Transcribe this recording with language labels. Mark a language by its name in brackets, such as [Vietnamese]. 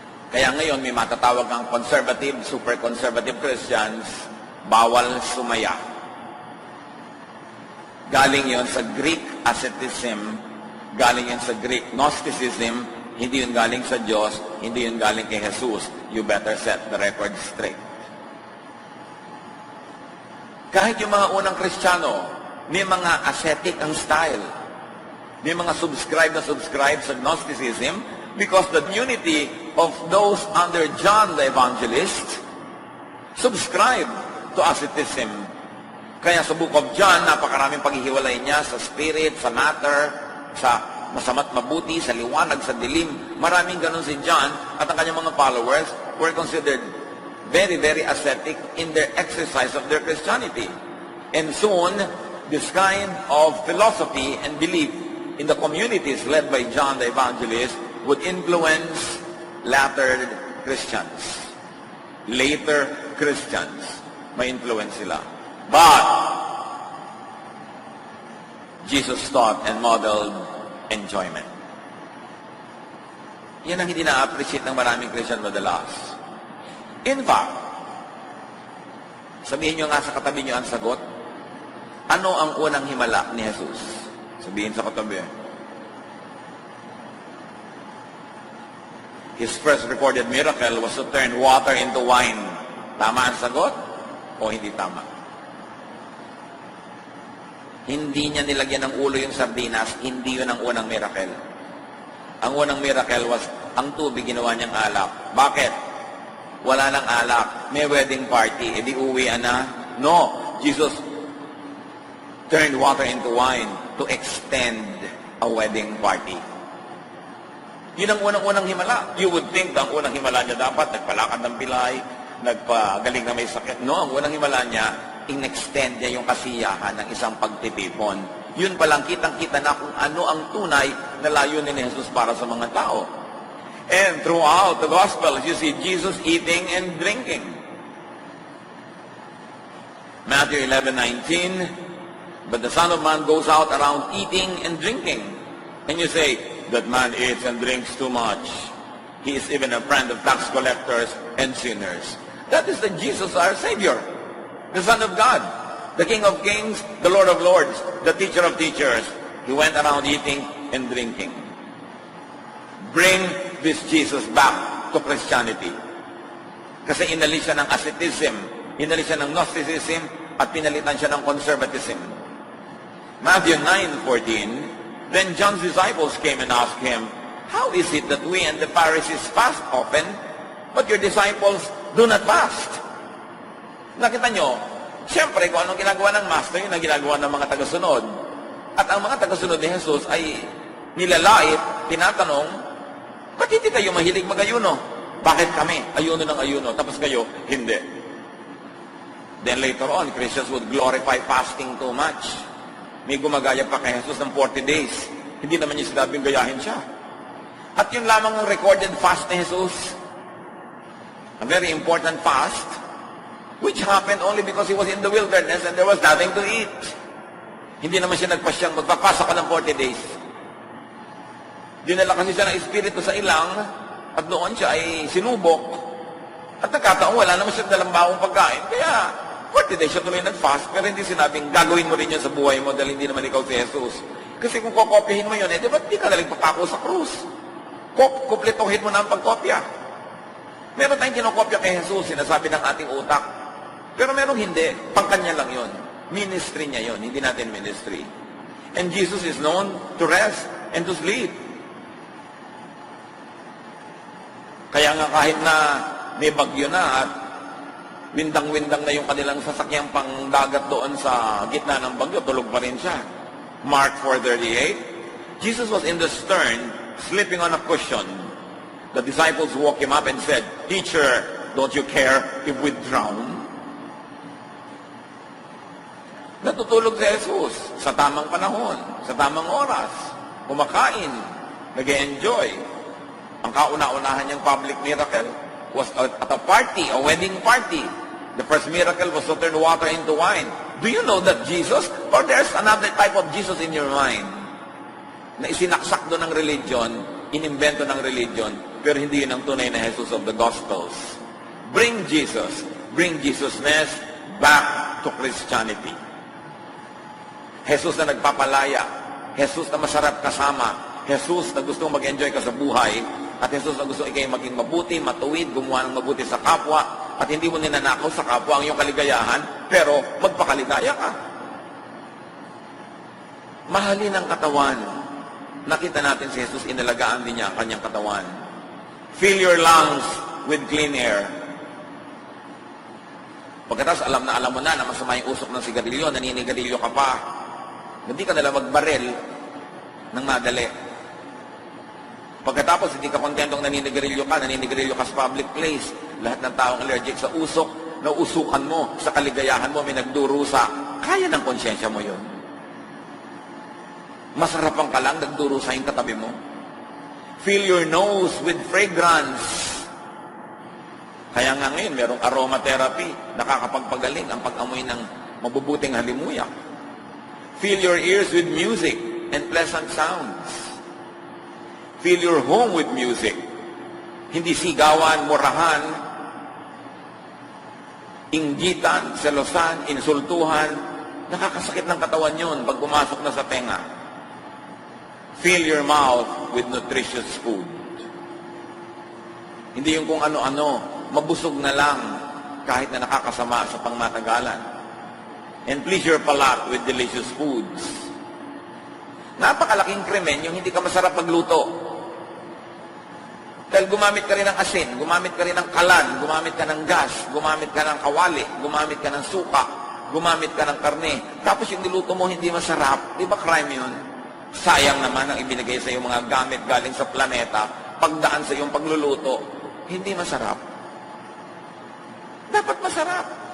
[Filipino] Kaya ngayon may matatawag kang conservative, super conservative Christians, bawal sumaya. Galing yon sa Greek asceticism, galing yon sa Greek Gnosticism, hindi yun galing sa Diyos, hindi yun galing kay Jesus. [English] You better set the record straight. [Filipino] Kahit yung mga unang Kristiyano, may mga ascetic ang style. May mga [English] subscribe sa Gnosticism because the unity of those under John the Evangelist subscribe to asceticism. [Filipino] Kaya sa Book of John, napakaraming paghihiwalay niya sa spirit, sa matter, sa masama't mabuti, sa liwanag, sa dilim. Maraming ganun si John at ang kanyang mga [English] followers were considered very, very ascetic in their exercise of their Christianity. And soon, this kind of philosophy and belief in the communities led by John the Evangelist would influence latter Christians. Later Christians, [Filipino] may influence sila. [English] But, Jesus taught and modeled enjoyment. [Filipino] Yan ang hindi na-appreciate ng maraming Christian madalas. [English] In fact, [Filipino] sabihin nyo nga sa katabi nyo ang sagot, ano ang unang himala ni Jesus? Sabihin sa katabi. [English] His first recorded miracle was to turn water into wine. [Filipino] Tama ang sagot o hindi tama? Hindi niya nilagyan ng ulo yung sardinas, hindi yun ang unang miracle. Ang unang [English] miracle was, [Filipino] ang tubig ginawa niyang alak. Bakit? Wala nang alak. May wedding party. E di uwian na? [English] No. Jesus turned water into wine to extend a wedding party. [Filipino] Yun ang unang-unang himala. [English] You would think [Filipino] na ang unang himala niya dapat nagpalakad ng pilay, nagpagaling na may sakit. [English] No, [Filipino] ang unang himala niya, in-extend niya yung kasiyahan ng isang pagtitipon. Yun palang kitang-kita na kung ano ang tunay na layunin ni Jesus para sa mga tao. [English] And throughout the Gospels, you see Jesus eating and drinking. Matthew 11:19, but the Son of Man goes out around eating and drinking. And you say, that man eats and drinks too much. He is even a friend of tax collectors and sinners. That is the Jesus, our Savior, the Son of God, the King of Kings, the Lord of Lords, the Teacher of Teachers. He went around eating and drinking. Bring this Jesus back to Christianity. [Filipino] Kasi inalis siya ng asceticism, inalis siya ng Gnosticism, at pinalitan siya ng conservatism. [English] Matthew 9:14, then John's disciples came and asked him, how is it that we and the Pharisees fast often, but your disciples do not fast? [Filipino] Nakita nyo, siyempre kung anong ginagawa ng Master, yun ang ginagawa ng mga tagasunod. At ang mga tagasunod ni Jesus ay nilalait, tinatanong, ba't hindi kayo mahilig mag-ayuno? Bakit kami? Ayuno ng ayuno. Tapos kayo, hindi. [English] Then later on, Christians would glorify fasting too much. [Filipino] May gumagaya pa kay Jesus ng 40 days. Hindi naman niya sinabing gayahin siya. At yun lamang ang [English] recorded fast [Filipino] ni Jesus. [English] A very important fast, which happened only because he was in the wilderness and there was nothing to eat. [Filipino] Hindi naman siya nagpasyang magpapasa ka ng 40 days. Dinala kasi siya ng Espiritu sa ilang at doon siya ay sinubok. At nagkataon, wala naman siya dalang bawang pagkain. Kaya, 40 days siya tuloy nag-fast, pero hindi sinabing gagawin mo rin yun sa buhay mo dahil hindi naman ikaw si Jesus. Kasi kung kokopyahin mo yun, di ba't di ka nalang papako sa krus? Kumpletuhin mo na ang pagkopya. Meron tayong kinokopya kay Jesus, sinasabi ng ating utak. Pero meron hindi. Pangkanya lang yon. Ministry niya yon, hindi natin ministry. [English] And Jesus is known to rest and to sleep. [Filipino] Kaya nga kahit na may bagyo na at windang-windang na yung kanilang sasakyang pangdagat doon sa gitna ng bagyo, tulog pa rin siya. [English] Mark 4:38, Jesus was in the stern, sleeping on a cushion. The disciples woke him up and said, "Teacher, don't you care if we drown?" [Filipino] Natutulog si Jesus sa tamang panahon, sa tamang oras, kumakain, nag-enjoy. Ang kauna-unahan niyang [English] public miracle was at a party, a wedding party. The first miracle was to turn water into wine. Do you know that Jesus, or there's another type of Jesus in your mind, [Filipino] na isinaksak doon ng religion, inimbento ng religion, pero hindi yun ang tunay na [English] Jesus of the Gospels. Bring Jesusness back to Christianity. [Filipino] Jesus na nagpapalaya, Jesus na masarap kasama, Jesus na gustong mag-enjoy ka sa buhay, at Jesus na gusto ikay maging mabuti, matuwid, gumawa ng mabuti sa kapwa, at hindi mo ninanakaw sa kapwa ang iyong kaligayahan, pero magpakaligaya ka. Mahalin ang katawan. Nakita natin si Jesus, inalagaan din niya ang kanyang katawan. [English] Fill your lungs with clean air. [Filipino] Pagkatapos alam mo na masama yung usok ng sigarilyo, naninigarilyo ka pa. Hindi ka nila magbaril ng madali. Pagkatapos, hindi ka kontentong naninigarilyo ka sa [English] public place. [Filipino] Lahat ng taong allergic sa usok, nausukan mo, sa kaligayahan mo, may nagdurusa. Kaya ng konsyensya mo yun. Masarapan ka lang, nagdurusa yung katabi mo. [English] Fill your nose with fragrance. [Filipino] Kaya nga ngayon, merong aromatherapy, nakakapagpagaling ang pag-amoy ng mabubuting halimuyak. [English] Fill your ears with music and pleasant sounds. Fill your home with music. [Filipino] Hindi sigawan, murahan, inggitan, selosan, insultuhan. Nakakasakit ng katawan yun pag pumasok na sa tenga. [English] Fill your mouth with nutritious food. [Filipino] Hindi yung kung ano-ano, mabusog na lang kahit na nakakasama sa pangmatagalan. [English] And please your palate with delicious foods. [Filipino] Napakalaking krimen yung hindi ka masarap magluto. Dahil gumamit ka rin ng asin, gumamit ka rin ng kalan, gumamit ka ng gas, gumamit ka ng kawali, gumamit ka ng suka, gumamit ka ng karne. Tapos yung niluto mo hindi masarap. Di ba crime yun? Sayang naman ang ibinigay sa iyong mga gamit galing sa planeta, pagdaan sa iyong pagluluto, hindi masarap. Dapat masarap.